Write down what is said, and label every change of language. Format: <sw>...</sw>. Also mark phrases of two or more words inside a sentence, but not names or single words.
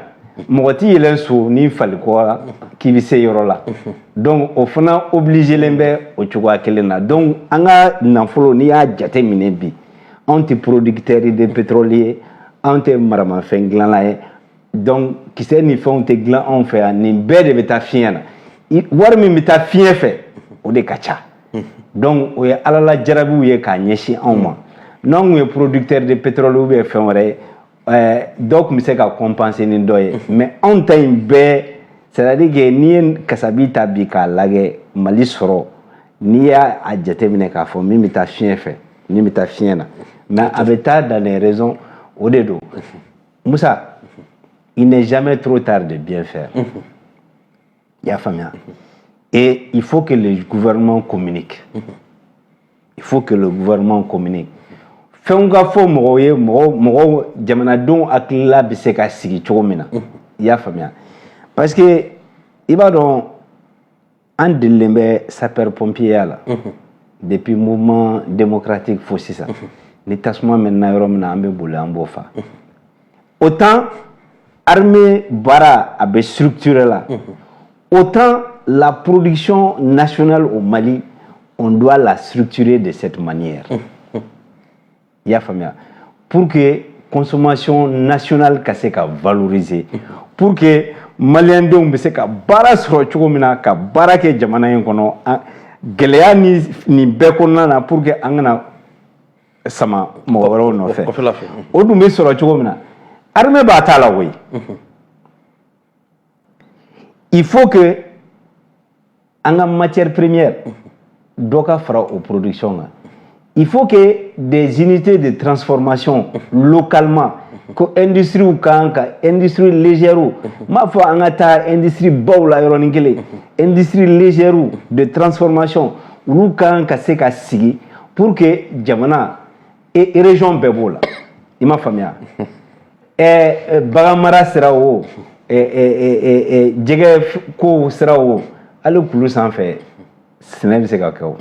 <bm>mɔgɔ tɛ yɛlɛn so ni falikɔ k'i bɛ se yɔrɔ la donc o fana obligelen bɛ o cogoya kelen na donc an ka nafolo n'i y'a jate minɛ bi anw tɛ</bm> <fr>producteur de pétrole</fr> <bm>ye anw tɛ maramafɛn dilanla ye donc kisɛ ni fɛnw tɛ dilan anw fɛ yan nin bɛɛ de bɛ taa fiɲɛ na wari min bɛ taa fiɲɛ fɛ o de ka ca donc o ye Ala la jarabiw ye k'a ɲɛsin anw ma n'anw tun ye</bm> <fr>producteur de pétrole ou bien</fr> <bm>fɛn wɛrɛ ye dɔw tun bɛ se ka compenser ni dɔ ye mais anw ta in bɛɛ</bm> <fr>c'est-à-dire que</fr> <bm>n'i ye kasabi ta bi k'a lajɛ Mali sɔrɔ n'i y'a jateminɛ k'a fɔ min bɛ taa fiɲɛ fɛ min bɛ taa fiɲɛ na mais a bɛ taa</bm> <fr>dans les raisons</fr> <bm>o de don Musa</bm> <fr>il n'est jamais trop tard de bien faire</fr> <bm>i y'a faamuya</bm> <fr>et il faut que le gouvernement communique il faut que le gouvernement communique</fr> <bm>fɛnw ka fɔ mɔgɔw ye mɔgɔw jamanadenw hakilila bɛ se ka sigi cogo min na i y'a faamuya</bm> <fr>parce que</fr> <bm>i b'a dɔn an delilen bɛ</bm> <fr>sapeur pompier</fr> <bm>la</bm> <fr>depuis mouvement démocratique</fr> <bm>fo sisan ni tasuma mɛnna yɔrɔ min na an bɛ boli an b'o fa</bm> <fr>autant armée</fr> <bm>baara a bɛ structuré la</bm> <fr>autant la production nationale au Mali on doit la structurer de cette manière</fr> <bm>i y'a faamuya</bm> <fr>pour que consommation nationale</fr> <bm>ka se ka valoriser</bm> <fr>pour que</fr> <bm>maliyɛndenw bɛ se ka baara sɔrɔ cogo min na ka baara kɛ jamana in kɔnɔ gɛlɛya ni nin bɛɛ kɔnɔna na</bm> <fr>pour que</fr> <bm>an kana sama mɔgɔ wɛrɛw nɔfɛ o dun bɛ sɔrɔ cogo min na armée b'a ta la koyi</bm> <fr>il faut que</fr> <bm>an ka</bm> <fr>matière première</fr> <bm>dɔ ka fara o production kan</bm> <fr>il faut que des unités de transformation localement</fr> <bm>ko industrie kan ka</bm> <fr>industrie légère</fr> <bm>m'a fɔ an ka taa industrie baw la yɔrɔnin kelen</bm> <fr>industrie légère de transformation</fr> <bm>olu kan ka se ka sigi pour que jamana</bm> <fr>et région</fr> <bm>bɛɛ b'o la i m'a faamuya bagan mara sira o jɛgɛ ko sira o hali kulu sanfɛ sɛnɛ bɛ se ka kɛ o</bm>